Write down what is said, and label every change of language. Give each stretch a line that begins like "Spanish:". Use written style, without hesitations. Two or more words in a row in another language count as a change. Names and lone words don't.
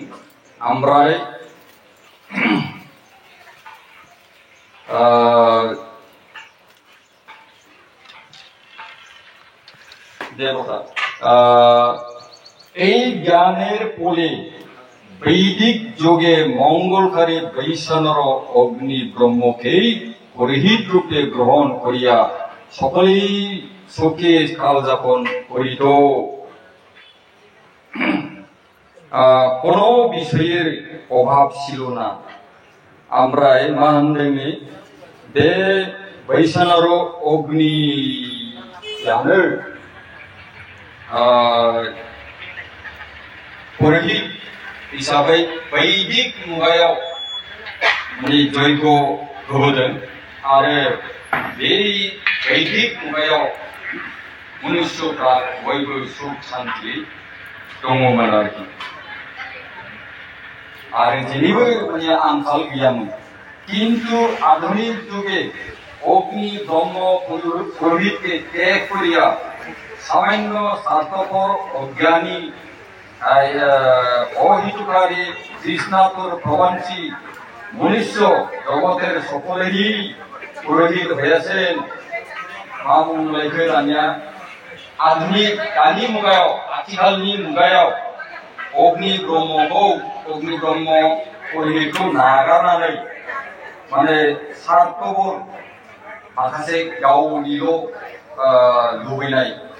Bodo: ओमफ्राय देवता
Bangla: এই জ্ঞানের ফলে বৈদিক যোগে মঙ্গলকারী বৈষ্ণর অগ্নি ব্রহ্মকেই পুরোহিত রূপে গ্রহণ করিয়া সকলেই সুখে কালযাপন করিত। কোনো বিষয়ের অভাব ছিল না।
Bodo: ओमफ्राय मा होनदोंनि बे बैसानर अग्नियानो पुरोहित हिसाबै वैदिक मुगायाव माने जयग होबोदों आरो बे वैदिक मुगायाव मनुष्यफ्रा बयबो सुख शान्ति दङमोन आरोखि आरो जेनिबो माने आंखाल गैयामोन।
Bangla: কিন্তু আধুনিক যুগে অগ্নি ব্রহ্ম পুরোহিতকে ত্যাগ করিয়া সামান্য স্বার্থপর অজ্ঞানী অহিতকারী তৃষ্ণাতুর প্রবঞ্চী মনুষ্য জগতের সকলেরই পুরোহিত হয়েছেন।
Bodo: मा बुंलायखो दानिया आधुनिक दानि मुगायाव आथिखालनि मुगायाव अग्नि ब्रह्म पुरोहितखौ नागारनानै माने स्वार्थपर माखासे गावनिल' लुबैनाय